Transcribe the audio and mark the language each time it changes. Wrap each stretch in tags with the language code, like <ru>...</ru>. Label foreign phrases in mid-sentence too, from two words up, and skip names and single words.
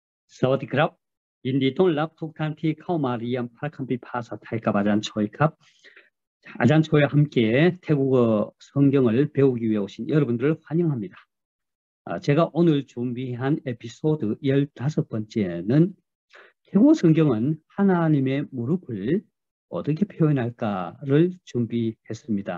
<th>สวัสดีครับยินดีต้อนรับทุกท่านที่เข้ามาเรียนพระคัมภีร์ภาษาไทยกับอาจารย์โชยครับ.</th> <ko>아잔초이와 함께 태국어 성경을 배우기 위해 오신 여러분들을 환영합니다. 제가 오늘 준비한 에피소드 15번째는 태국어 성경은 하나님의 무릎을 어떻게 표현할까를 준비했습니다.</ko>